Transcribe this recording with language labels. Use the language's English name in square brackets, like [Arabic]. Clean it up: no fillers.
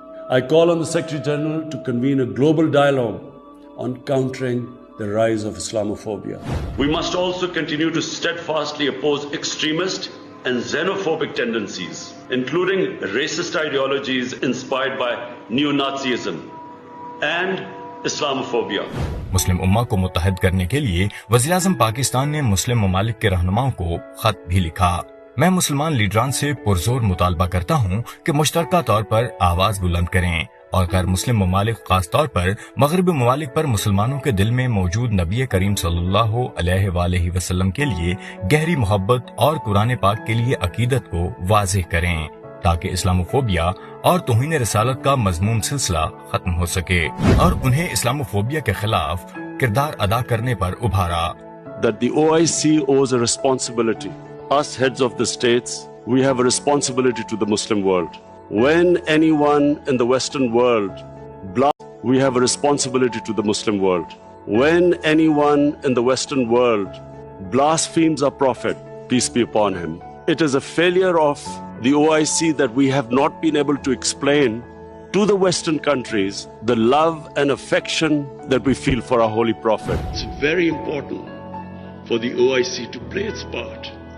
[English] I call on the Secretary General to convene a global dialogue on countering the rise of Islamophobia. We must also continue to steadfastly oppose extremist and xenophobic tendencies, including racist ideologies inspired by neo-Nazism and Islamophobia. [Urdu] مسلم امہ کو متحد کرنے کے لیے وزیراعظم پاکستان نے مسلم ممالک کے رہنماؤں کو خط بھی لکھا. میں مسلمان لیڈران سے پرزور مطالبہ کرتا ہوں کہ مشترکہ طور پر آواز بلند کریں اور غیر مسلم ممالک خاص طور پر مغربی ممالک پر مسلمانوں کے دل میں موجود نبی کریم صلی اللہ علیہ وآلہ وسلم کے لیے گہری محبت اور قرآن پاک کے لیے عقیدت کو واضح کریں تاکہ اسلاموفوبیا اور توہین رسالت کا مذموم سلسلہ ختم ہو سکے اور انہیں اسلاموفوبیا کے خلاف کردار ادا کرنے پر ابھارا. [English] That the OIC owes a responsibility. Us heads of the states, we have a responsibility to the Muslim world. When anyone in the Western world we have a responsibility to the Muslim world. When anyone in the Western world blasphemes our Prophet, peace be upon him, it is a failure of the OIC that we have not been able to explain to the Western countries the love and affection that we feel for our holy Prophet. It's very important for the OIC to play its part